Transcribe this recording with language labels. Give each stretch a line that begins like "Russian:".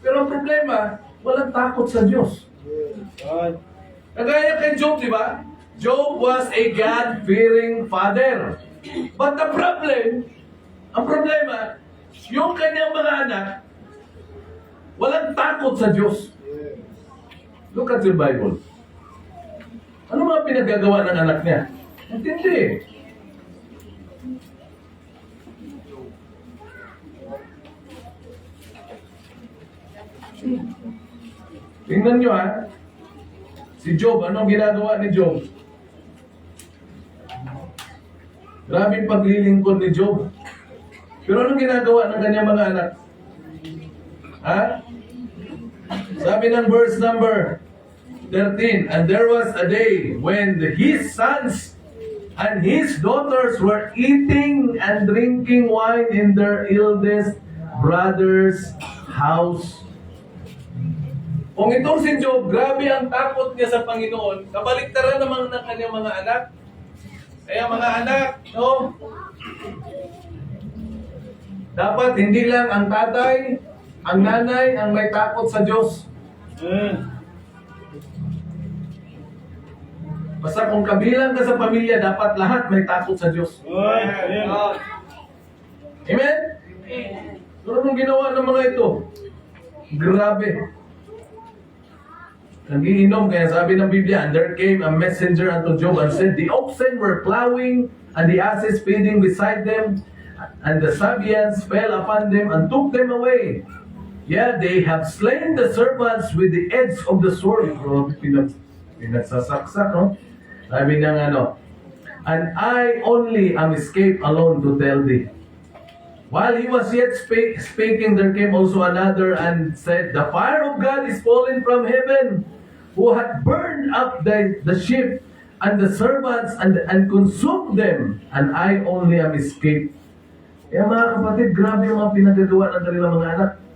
Filipino: Pero ang problema, walang takot sa Diyos.
English: God.
Filipino: Kagaya kay Job, di ba?
English: Job was a God-fearing father.
Filipino: But the problem, ang problema, yung kanyang mga anak, walang takot sa Diyos.
English: Look at your Bible.
Filipino: Ano mga pinagagawa ng anak niya? Intindi. Tingnan nyo ha. Si Job, anong ginagawa ni Job? Grabing paglilingkod ni Job. Pero anong ginagawa ng kanyang mga anak? Ha?
English: Sabi ng verse number 13, and there was a day when his sons and his daughters were eating and drinking wine in their eldest brother's house.
Filipino: Kung itong si Job, grabe ang takot niya sa Panginoon, kabaliktaran naman ng kanyang mga anak. Kaya mga anak, no? Dapat hindi lang ang tatay, ang nanay, ang may takot sa Diyos. Basta kung kabilang ka sa pamilya, dapat lahat may takot sa Diyos. Amen. Amen? Pero anong ginawa ng mga ito? Grabe. Nagiinom, kaya sabi ng Biblia,
English: and there came a messenger unto Job and said, the oxen were plowing, and the asses feeding beside them, and the Sabians fell upon them and took them away. Yeah, they have slain the servants with the edge of the sword.
Filipino: Grabe, pinagsasaksak, no? Sabi ng ano,
English: and I only am escaped alone to tell thee. While he was yet speaking, there came also another and said, the fire of God is fallen from heaven, who had burned up the sheep and the servants and consumed them, and I only am escaped.
Filipino: Kaya mga kapatid, grabe yung mga pinagagawa ng kanilang mga anak.